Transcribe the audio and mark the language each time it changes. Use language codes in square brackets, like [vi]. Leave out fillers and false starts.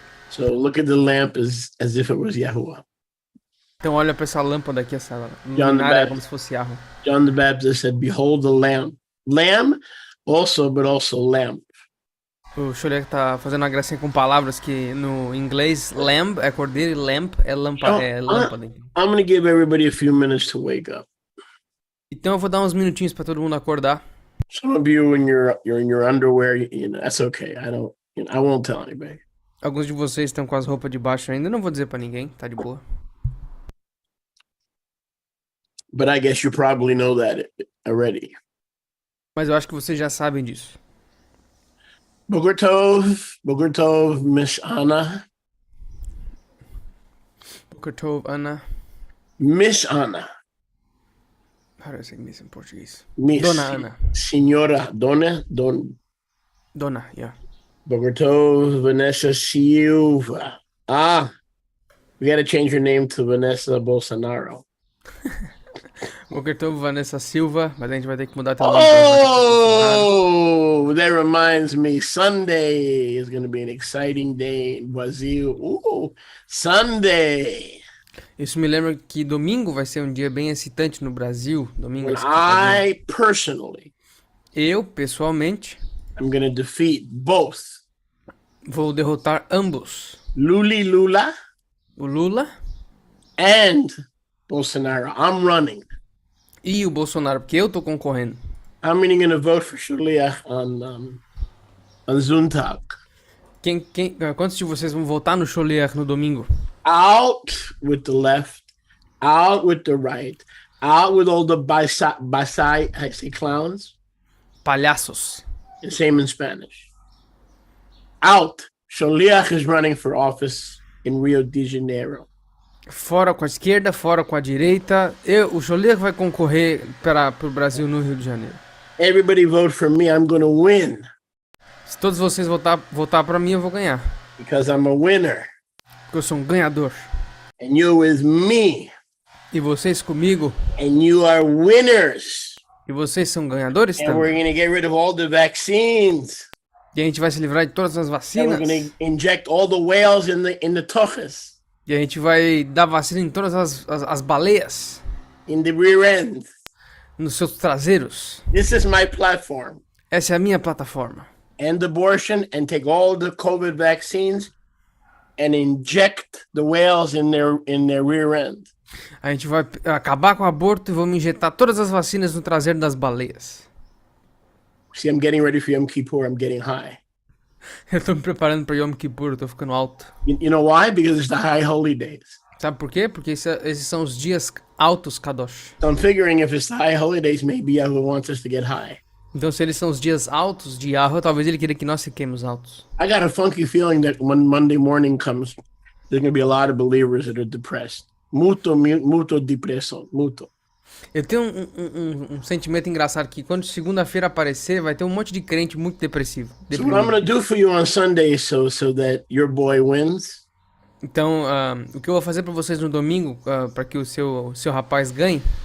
[en] So look at the lamp as if it was Yahuwah. [pt] Então olha pra essa lâmpada aqui, essa luminária como se fosse Yahweh. [en] John the Baptist said, behold the lamp. Lamb also, but also lamp. [pt] O Xolé tá fazendo uma gracinha com palavras que no inglês lamb é cordeiro e lamp é lâmpada. [en] I'm going to give everybody a few minutes to wake up. [pt] Então eu vou dar uns minutinhos pra todo mundo acordar. [en] Some of you you're in your underwear, that's okay. I won't tell anybody. [pt] Alguns de vocês estão com as roupas de baixo ainda, não vou dizer pra ninguém, tá de boa. [en] But I guess you probably know that already. [pt] Mas eu acho que vocês já sabem disso. [he] Boker Tov, Miss Anna. Boker Tov, Ana. [en] Miss Anna. How do I say miss in Portuguese? Miss. [pt] Dona Ana. Senhora, Dona. [en] Dona, yeah. [he] Boker Tov, Vanessa Silva. [en] We got to change your name to Vanessa Bolsonaro. [he] Boker Tov, [pt] Vanessa Silva, mas a gente vai ter que mudar teu nome. [en] Oh, that reminds me. Sunday is going to be an exciting day in Brazil. Ooh, Sunday. [pt] Isso me lembra que domingo vai ser um dia bem excitante no Brasil. Domingo é [en] I personally, [pt] eu, pessoalmente, [en] I'm going to defeat both [pt] vou derrotar ambos. [en] Lula [pt] O Lula [en] and Bolsonaro. I'm running. [pt] e o Bolsonaro, porque eu tô concorrendo. [en] How many going to vote for Shuliach on Zuntag? [pt] Quantos de vocês vão votar no Cholier no domingo? [en] Out with the left, out with the right, out with all the basai, I say clowns, [pt] Palhaços. [en] and same in Spanish. Out. Sholiach is running for office in Rio de Janeiro. [pt] Fora com a esquerda, fora com a direita. O Cholier vai concorrer para o Brasil no Rio de Janeiro. [en] Everybody vote for me. I'm going to win. [pt] Se todos vocês votar para mim, eu vou ganhar. [en] Because I'm a winner. [pt] Porque eu sou um ganhador. [en] And you with me. [pt] E vocês comigo. [en] And you are winners. [pt] E vocês são ganhadores [en] And we're [pt] também. [en] going to get rid of all the vaccines. [pt] E a gente vai se livrar de todas as [en] And we're [pt] vacinas. [en] going to inject all the whales in the tuchus, [pt] E a gente vai dar vacina em todas as baleias. [en] in the rear end. [pt] Nos seus traseiros. [en] This is my platform. [pt] Essa é a minha plataforma. [en] End abortion and take all the COVID vaccines and inject the whales in their rear end. [pt] A gente vai acabar com o aborto e vamos injetar todas as vacinas no traseiro das baleias. [en] See, I'm getting ready for Yom Kippur. I'm getting high. [pt] Eu tô me preparando pra Yom Kippur, eu tô ficando alto. [en] You know why? Because it's the high holy days. [pt] Sabe por quê? Porque esses são os dias altos, Kadosh. [en] So I'm figuring if it's the high holy days, maybe Yahweh wants us to get high. [pt] Então se eles são os dias altos de Yahweh, talvez ele queira que nós fiquemos altos. [en] I got a funky feeling that when Monday morning comes, there's going to be a lot of believers that are depressed. [pt] Muto depressão. Muto. Eu tenho um sentimento engraçado que quando segunda-feira aparecer, vai ter um monte de crente muito depressivo. [en] So what I'm going to do for you on Sunday so that your boy wins, [pt] Então, o que eu vou fazer pra vocês no domingo, para que o seu rapaz ganhe,